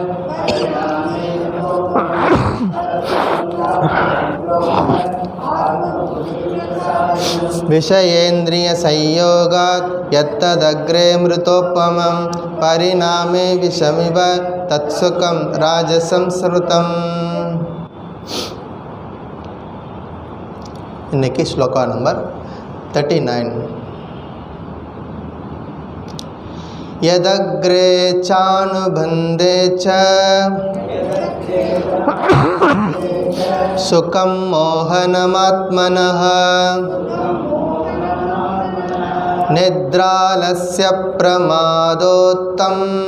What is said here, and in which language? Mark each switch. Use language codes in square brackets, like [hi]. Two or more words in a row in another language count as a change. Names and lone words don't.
[sa] विषयेन्द्रियसंयोगात् यत्तदग्रे मृतोपमं परिणामे विषमिव तत्सुखं राजसंस्मृतम्. [ta] இன்னைக்கு ஸ்லோகா நம்பர் 39. [sa] यदग्रे चानुबन्धे च सुखं मोहनमात्मनः निद्रालस्य प्रमादोत्तम्